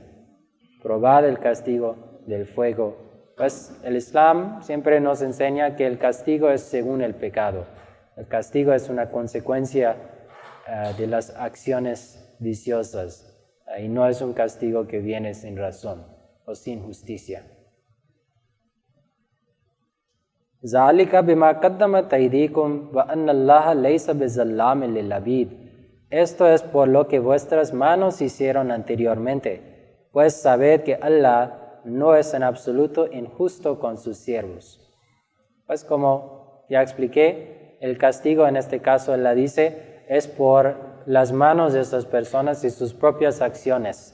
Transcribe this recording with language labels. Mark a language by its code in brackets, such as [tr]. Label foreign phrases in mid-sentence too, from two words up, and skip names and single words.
[es] Probad el castigo del fuego. Pues el Islam siempre nos enseña que el castigo es según el pecado. El castigo es una consecuencia de las acciones viciosas y no es un castigo que viene sin razón o sin justicia. [ar] ذَلِكَ بِمَا قَدَّمَتْ أَيْدِيكُمْ وَأَنَّ اللَّهَ لَيْسَ بِظَلَّامٍ لِلْعَبِيدِ. [es] Esto es por lo que vuestras manos hicieron anteriormente, pues sabed que Allah no es en absoluto injusto con sus siervos. Pues como ya expliqué, el castigo en este caso Allah dice es por las manos de estas personas y sus propias acciones.